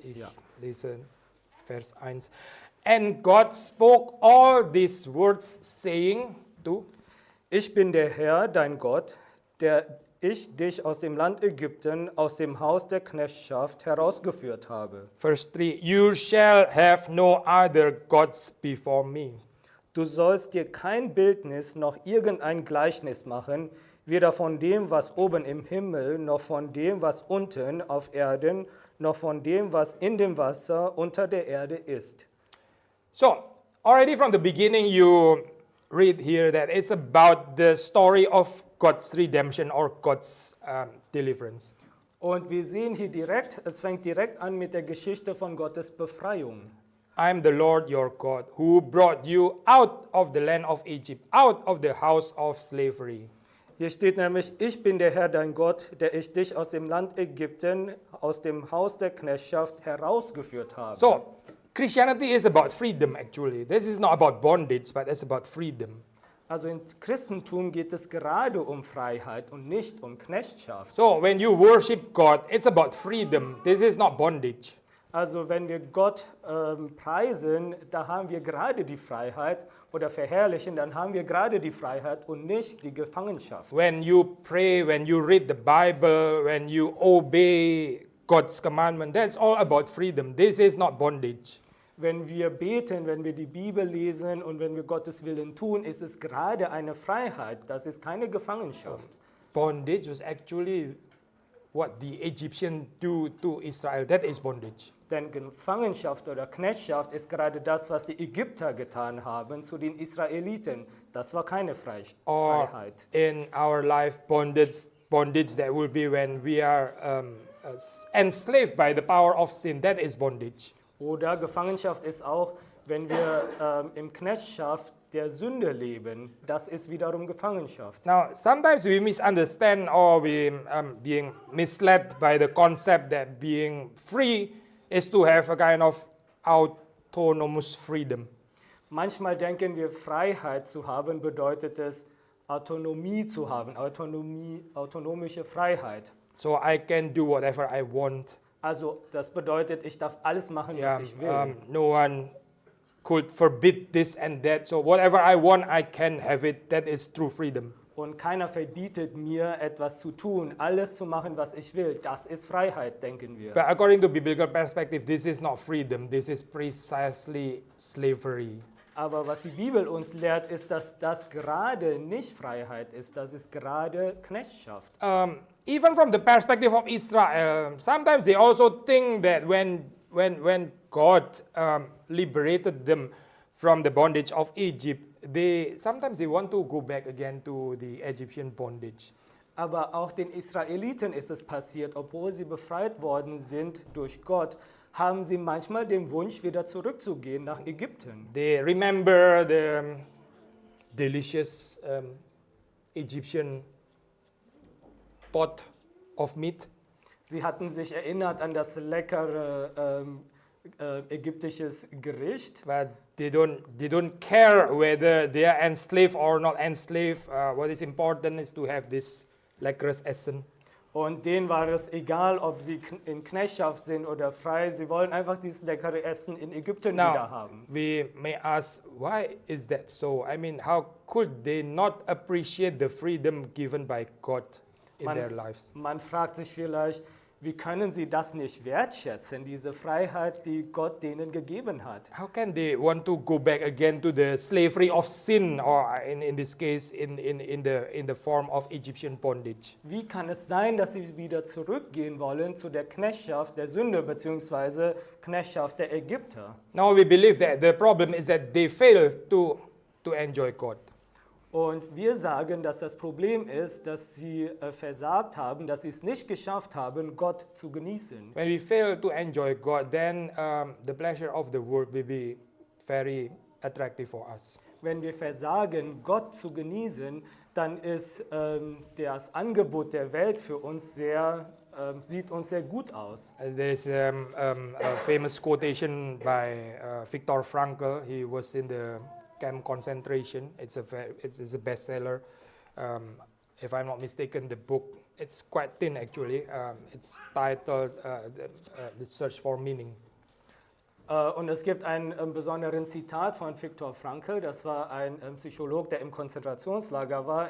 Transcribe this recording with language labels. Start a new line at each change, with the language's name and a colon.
German: Ich lese Vers 1.
English: And God spoke all these words, saying,
German: Ich bin der Herr, dein Gott, der ich dich aus dem Land Ägypten, aus dem Haus der Knechtschaft herausgeführt habe.
English: Verse 3, You shall have no other gods before me.
German: Du sollst dir kein Bildnis noch irgendein Gleichnis machen, weder von dem, was oben im Himmel, noch von dem, was unten auf Erden, noch von dem, was in dem Wasser unter der Erde ist.
English: So, already from the beginning you read here that it's about the story of God's redemption or God's deliverance.
German: Und wir sehen hier direkt, es fängt direkt an mit der Geschichte von Gottes Befreiung.
English: I am the Lord your God, who brought you out of the land of Egypt, out of the house of slavery.
German: Hier steht nämlich, ich bin der Herr, dein Gott, der ich dich aus dem Land Ägypten, aus dem Haus der Knechtschaft herausgeführt habe.
English: So, Christianity is about freedom actually. This is not about bondage, but it's about freedom.
German: Also im Christentum geht es gerade um Freiheit und nicht um Knechtschaft.
English: So, when you worship God, it's about freedom. This is not bondage.
German: Also wenn wir Gott preisen, da haben wir gerade die Freiheit oder verherrlichen, dann haben wir gerade die Freiheit und nicht die Gefangenschaft.
English: When you pray, when you read the Bible, when you obey God's commandment, that's all about freedom. This is not bondage.
German: Wenn wir beten, wenn wir die Bibel lesen und wenn wir Gottes Willen tun, ist es gerade eine Freiheit. Das ist keine Gefangenschaft.
English: Bondage was actually what the Egyptians do to Israel. That is bondage.
German: Denn Gefangenschaft oder Knechtschaft ist gerade das, was die Ägypter getan haben zu den Israeliten. Das war keine
English: Or
German: Freiheit.
English: in our life, bondage that will be when we are enslaved by the power of sin. That is bondage.
German: Oder Gefangenschaft ist auch, wenn wir im Knechtschaft der Sünde leben. Das ist wiederum Gefangenschaft.
English: Now, sometimes we misunderstand or we being misled by the concept that being free is to have a kind of autonomous freedom.
German: Manchmal denken wir, Freiheit zu haben bedeutet es, Autonomie zu haben, autonomische Freiheit.
English: So I can do whatever I want.
German: Also das bedeutet, ich darf alles machen,
English: Yeah,
German: was ich will.
English: no one could forbid this and that. So whatever I want, I can have it. That is true freedom.
German: Und keiner verbietet mir, etwas zu tun, alles zu machen, was ich will. Das ist Freiheit, denken wir.
English: But according to biblical perspective, this is not freedom. This is precisely slavery.
German: Aber was die Bibel uns lehrt, ist, dass das gerade nicht Freiheit ist. Das ist gerade Knechtschaft.
English: Even from the perspective of Israel, sometimes they also think that when God liberated them from the bondage of Egypt, sometimes they want to go back again to the Egyptian bondage.
German: Aber auch den Israeliten ist es passiert, obwohl sie befreit worden sind durch Gott, haben sie manchmal den Wunsch, wieder zurückzugehen nach Ägypten.
English: They remember the delicious Egyptian pot of meat.
German: Sie hatten sich erinnert an das leckere ägyptisches Gericht,
English: But they don't care whether they are enslaved or not enslaved. What is important is to have this
German: leckerous Essen. und denen war es egal, ob sie in Knechtschaft sind oder frei. Sie wollen einfach dieses leckere Essen in Ägypten wieder
English: Now,
German: haben.
English: we may ask, why is that so? I mean, how could they not appreciate the freedom given by God in their lives?
German: Man fragt sich vielleicht, wie können sie das nicht wertschätzen, diese Freiheit, die Gott denen gegeben hat?
English: How can they want to go back again to the slavery of sin, or in this case, in the form of Egyptian bondage?
German: Wie kann es sein, dass sie wieder zurückgehen wollen zu der Knechtschaft der Sünde bzw. Knechtschaft der Ägypter?
English: Now we believe that the problem is that they fail to enjoy God.
German: Und wir sagen, dass das Problem ist, dass sie versagt haben, dass sie es nicht geschafft haben, Gott zu genießen.
English: When we fail to enjoy God, then the pleasure of the world will be very attractive for us.
German: Wenn wir versagen, Gott zu genießen, dann ist das Angebot der Welt für uns sieht uns sehr gut aus.
English: There is a famous quotation by Viktor Frankl. He was in the camp concentration. It's a bestseller. If I'm not mistaken, the book, it's quite thin actually. It's titled The Search for Meaning.
German: Und es gibt einen besonderen Zitat von Viktor Frankl. Das war ein Psycholog, der im Konzentrationslager war.